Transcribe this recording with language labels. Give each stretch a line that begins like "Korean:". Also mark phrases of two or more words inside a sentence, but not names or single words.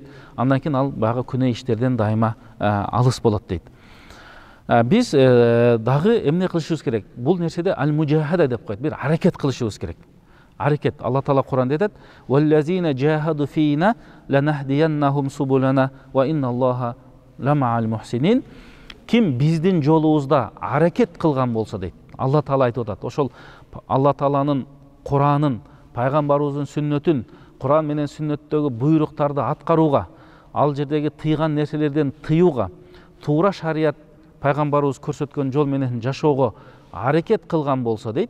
Kyrgyz: Андан кийин ал баягы күнөө иштерден дайыма алыс болот дейт. Биз дагы эмне кылышыбыз керек? Бул нерседе аль-мужахада деп коет, бир аракет кылышыбыз керек. Аракет. Алла Таала Куранда айтат:
Arabic: "والذين جاهدوا فينا لنهدينهم سبلنا وإن الله لمع المحسنين."
Kyrgyz: Ким биздин жолубузда аракет кылган болсо дейт. Алла Таала айтып атат. Ошол Алла Тааланын Куранын, пайгамбарыбыздын сүннөтүн, Куран менен сүннөттөгү буйруктарды аткарууга, ал жердеги тыйган нерселерден тыюуга, туура шарият пайгамбарыбыз көрсөткөн жол менен жашоого аракет кылган болсо дейт.